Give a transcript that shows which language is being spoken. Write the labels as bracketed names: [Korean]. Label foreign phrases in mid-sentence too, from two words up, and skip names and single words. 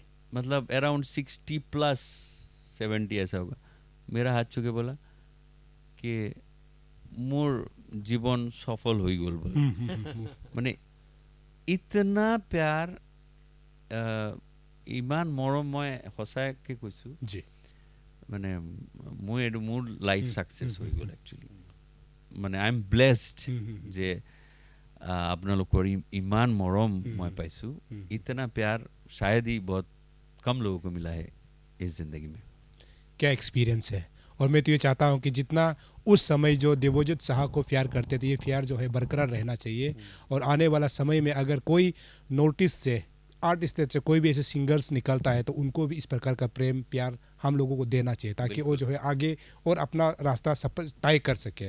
[Hindi] मतलब अराउंड 60 प्लस 70 ऐसा होगा, मेरा हाथ छू के बोला कि [Assamese] মোৰ জীৱন সফল হৈ গ'ল [Hindi] बोले। माने इतना प्यार, [Assamese] ইমান মৰম মই সঁচাকৈ কৈছো [Hindi] जी, [Assamese] মানে মই এটো মোৰ [English] life success [Assamese] হৈ গল একচুয়ালি। মানে [English] I am blessed [Assamese] যে আপোনালোকৰ ইমান মৰম মই পাইছো। [Hindi] इतना प्यार शायद ही बहुत कम लोगों को मिला है इस जिंदगी में। क्या एक्सपीरियंस है। और मैं तो ये चाहता हूँ कि जितना उस समय जो देवोजित शाह को प्यार करते थे, ये प्यार जो है बरकरार रहना चाहिए। और आने वाला समय में अगर कोई नोटिस से, आर्टिस्ट से कोई भी ऐसे सिंगर्स निकलता है, तो उनको भी इस प्रकार का प्रेम प्यार हम लोगों को देना चाहिए, ताकि वो जो है आगे और अपना रास्ता तय कर सके।